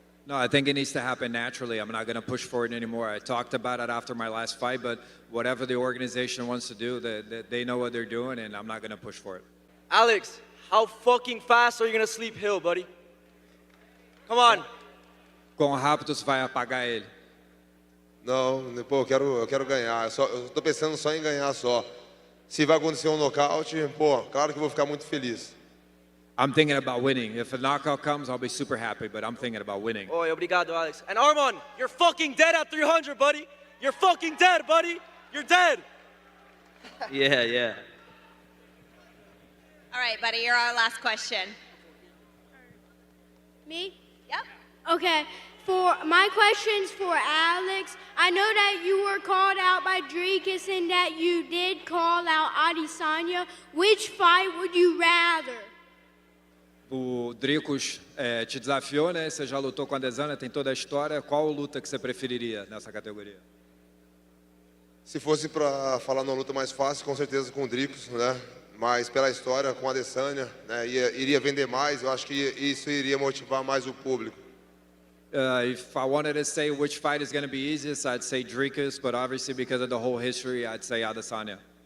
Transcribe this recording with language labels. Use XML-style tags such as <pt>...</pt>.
<en>No, I think it needs to happen naturally. I'm not going to push for it anymore. I talked about it after my last fight, but whatever the organization wants to do, they know what they're doing, and I'm not going to push for it. Alex, how fucking fast are you gonna sleep Hill, buddy? Come on.</en> <pt>Quão rápido você vai apagar ele? Não, pô, eu quero ganhar. Eu tô pensando só em ganhar só. Se vai acontecer um nocaute, pô, claro que eu vou ficar muito feliz.</pt> <en>I'm thinking about winning. If a knockout comes, I'll be super happy, but I'm thinking about winning.</en> <pt>Oi, obrigado, Alex.</pt> <en>And Armand, you're fucking dead at 300, buddy. You're fucking dead, buddy. You're dead. Yeah. All right, buddy, you're our last question. Me? Yep. Okay. For my questions for Alex, I know that you were called out by Dricus and that you did call out Adesanya. Which fight would you rather?</en> <pt>O Dricus te desafiou, né? Você já lutou com a Adesanya, tem toda a história. Qual luta que você preferiria nessa categoria? Se fosse para falar numa luta mais fácil, com certeza com o Dricus, né? Mas pela história com a Adesanya, né? Iria vender mais. Eu acho que isso iria motivar mais o público.</pt> <en>If I wanted to say which fight is going to be easiest, I'd say Dricus, but obviously because of the whole history, I'd say Adesanya.</en>